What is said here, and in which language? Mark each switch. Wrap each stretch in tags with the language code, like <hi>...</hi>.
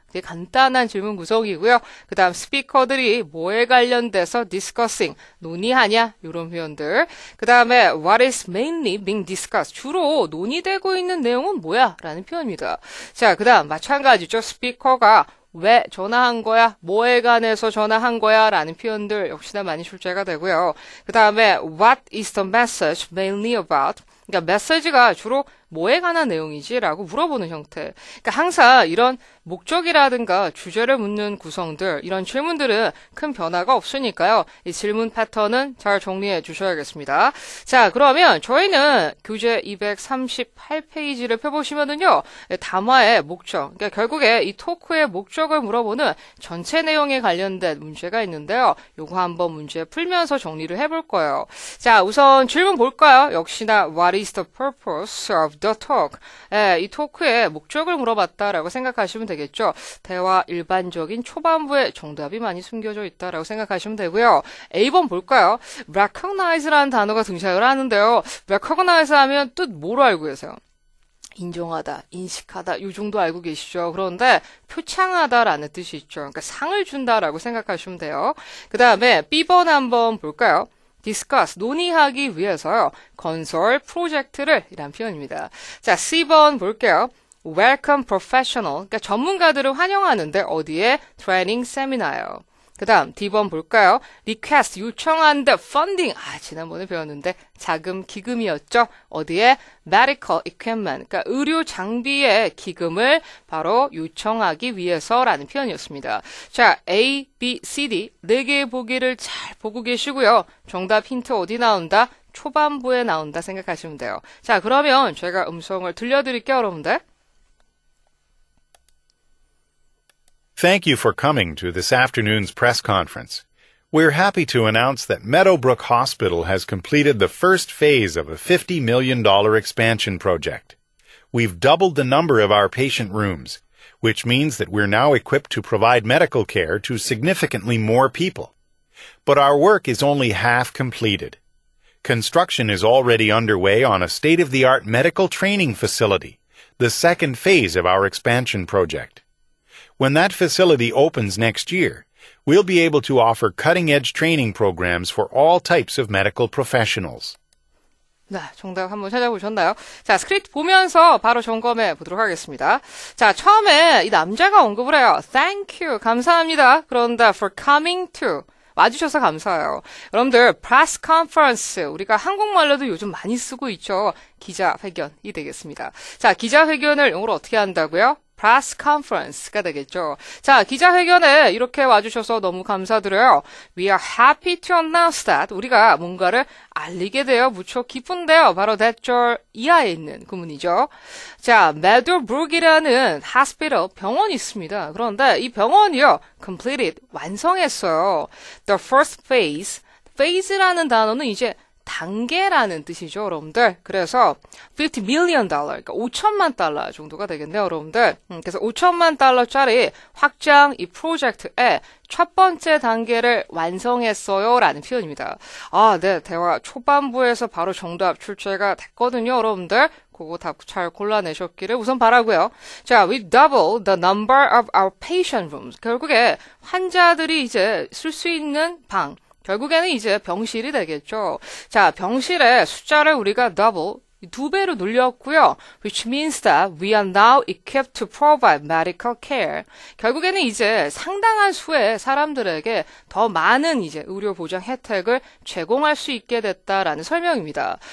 <ko>되게 간단한 질문 구성이고요. 그 다음 스피커들이 뭐에 관련돼서 discussing, 논의하냐? 이런 표현들. 그 다음에</ko> <en>what is mainly being discussed,</en> <ko>주로 논의되고 있는 내용은 뭐야? 라는 표현입니다. 자, 그 다음 마찬가지죠. 스피커가 왜 전화한 거야? 뭐에 관해서 전화한 거야? 라는 표현들 역시나 많이 출제가 되고요.</ko> <en>그 다음에 what is the message mainly about?</en> <ko>그러니까 메시지가 주로 뭐에 관한 내용이지? 라고 물어보는 형태. 그러니까 항상 이런 목적이라든가 주제를 묻는 구성들, 이런 질문들은 큰 변화가 없으니까요. 이 질문 패턴은 잘 정리해 주셔야겠습니다. 자, 그러면 저희는 교재 238페이지를 펴보시면은요, 담화의 목적, 그러니까 결국에 이 토크의 목적을 물어보는 전체 내용에 관련된 문제가 있는데요. 요거 한번 문제 풀면서 정리를 해볼 거예요. 자, 우선 질문 볼까요? 역시나</ko> <en>what is the purpose of the talk?</en> <ko>이 토크의 목적을 물어봤다라고 생각하시면 되겠죠. 대화 일반적인 초반부에 정답이 많이 숨겨져 있다라고 생각하시면 되고요. A번 볼까요? recognize라는 단어가 등장을 하는데요. recognize 하면 뜻 뭐로 알고 계세요? 인정하다, 인식하다, 이 정도 알고 계시죠. 그런데 표창하다라는 뜻이 있죠. 그러니까 상을 준다라고 생각하시면 돼요. 그 다음에 B번 한번 볼까요? discuss, 논의하기 위해서요. 건설 프로젝트를 이란 표현입니다. 자, C번 볼게요. welcome professional, 그러니까 전문가들을 환영하는데 어디에? 트레이닝 세미나요. 그 다음 D번 볼까요? request, 요청한다, funding. 지난번에 배웠는데 자금 기금이었죠. 어디에? medical equipment, 그러니까 의료 장비의 기금을 바로 요청하기 위해서라는 표현이었습니다. 자, A, B, C, D 4개의 보기를 잘 보고 계시고요. 정답 힌트 어디 나온다? 초반부에 나온다 생각하시면 돼요. 자, 그러면 제가 음성을 들려드릴게요, 여러분들.</ko> <en>Thank you for coming to this afternoon's press conference. We're happy to announce that Meadowbrook Hospital has completed the first phase of a $50 million expansion project. We've doubled the number of our patient rooms, which means that we're now equipped to provide medical care to significantly more people. But our work is only half completed. Construction is already underway on a state-of-the-art medical training facility, the second phase of our expansion project. When that facility opens next year, we'll be able to offer cutting-edge training programs for all types of medical professionals.</en> <ko>네, 정답 한번 찾아보셨나요? 자, 스크립트 보면서 바로 점검해 보도록 하겠습니다. 자, 처음에 이 남자가 언급을 해요.</ko> <en>Thank you,</en> <ko>감사합니다. 그런다</ko> <en>for coming to.</en> <ko>와주셔서 감사해요. 여러분들, press conference, 우리가 한국말로도 요즘 많이 쓰고 있죠. 기자회견이 되겠습니다. 자, 기자회견을 영어로 어떻게 한다고요? press conference가 되겠죠. 자, 기자회견에 이렇게 와주셔서 너무 감사드려요.</ko> <en>We are happy to announce that.</en> <ko>우리가 뭔가를 알리게 되어 무척 기쁜데요. 바로 that 이하에 있는 구문이죠. 자, Meadowbrook이라는 hospital, 병원이 있습니다. 그런데 이 병원이요, completed, 완성했어요. The first phase, phase라는 단어는 이제 단계라는 뜻이죠, 여러분들. 그래서 $50 million, 그러니까 5천만 달러 정도가 되겠네요, 여러분들. 그래서 5천만 달러짜리 확장 이 프로젝트의 첫 번째 단계를 완성했어요 라는 표현입니다. 네, 대화 초반부에서 바로 정답 출제가 됐거든요, 여러분들. 그거 답 잘 골라내셨기를 우선 바라고요.</ko> <en>자, we double the number of our patient rooms.</en> <ko>결국에 환자들이 이제 쓸 수 있는 방, 결국에는 이제 병실이 되겠죠. 자, 병실의 숫자를 우리가 double, 2배로 늘렸고요.</ko> <en>Which means that we are now equipped to provide medical care.</en> <ko>결국에는 이제 상당한 수의 사람들에게 더 많은 이제 의료 보장 혜택을 제공할 수 있게 됐다라는 설명입니다.</ko>